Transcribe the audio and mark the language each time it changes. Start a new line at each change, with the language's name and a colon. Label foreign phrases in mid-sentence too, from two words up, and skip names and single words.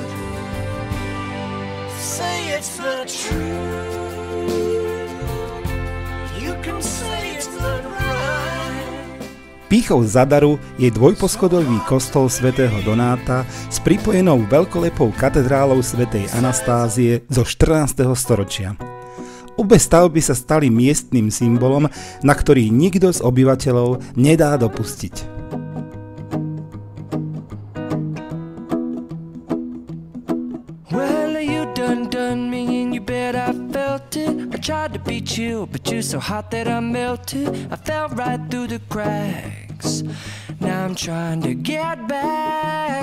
English: Say it's the truth. You can say it's not right.
Slovak: Pýchou Zadaru je dvojposchodový kostol svätého Donáta s pripojenou veľkolepou katedrálou svätej Anastázie zo 14. storočia. Obe stavby sa stali miestnym symbolom, na ktorý nikto z obyvateľov nedá dopustiť.
English: Tried to beat you, but you're so hot that I melted. I fell right through the cracks. Now I'm trying to get back.